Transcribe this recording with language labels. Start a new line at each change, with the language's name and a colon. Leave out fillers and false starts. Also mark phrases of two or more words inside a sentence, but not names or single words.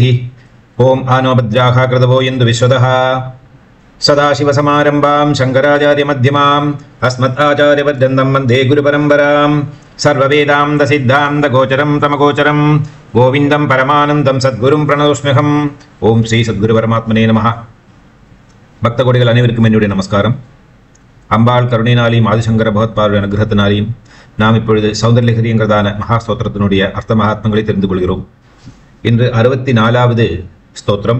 Sanskrit: ओं आनो भद्राः कृतवो यन्तु विश्वतः। सदाशिवसमारम्भां शङ्कराचार्यमध्यमाम् अस्मदाचार्यपर्यन्तं वन्दे गुरुपरम्पराम्। सर्ववेदान्तसिद्धान्तगोचरं तमगोचरं गोविन्दं परमानन्दं सद्गुरुं प्रणतोऽस्म्यहम्। ओम् श्री सद्गुरु परमात्मने नमः.
Tamil: பக்த கோடிகள் அனைவருக்கும் என்னுடைய நமஸ்காரம். அம்பாள் கருணையினாலையும் ஆதிசங்கர பகவத்பாருடைய அனுகிரகத்தினாலையும் நாம் இப்பொழுது சௌந்தர்யலஹரி என்கிறதான மகா ஸ்தோத்திரத்தினுடைய அர்த்த மகாத்மங்களை தெரிந்து கொள்கிறோம். இன்று 64வது ஸ்தோத்திரம்.